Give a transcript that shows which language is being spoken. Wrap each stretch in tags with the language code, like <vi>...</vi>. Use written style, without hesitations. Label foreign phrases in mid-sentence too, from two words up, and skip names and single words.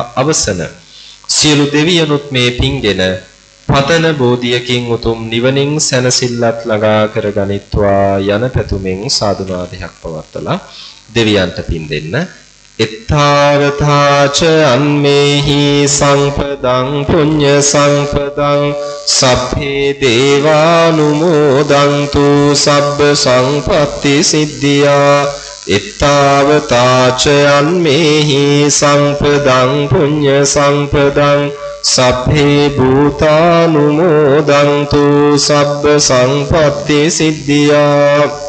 <si>අවසන සියලු දෙවියනුත් මේ පින්ගෙන පතන බෝධියකින් උතුම් නිවනින් සැනසෙල්ලත් ළඟා කරගනිත්වා යන පැතුමෙන් සාදුනාදයක් පවත්වලා දෙවියන්ට පින් දෙන්න.</si> <pi>එත්තාවතාච අන්මේහි සංපදං පුඤ්ඤ සංපදං සබ්බේ දේවානුමෝදන්තු සබ්බ සංපත්ති සිද්ධියා. එත්තාවතාච අන්මේහි සංපදං පුඤ්ඤ සංපදං සබ්බේ භූතානුමෝදන්තු සබ්බ සංපත්ති සිද්ධියා.</pi>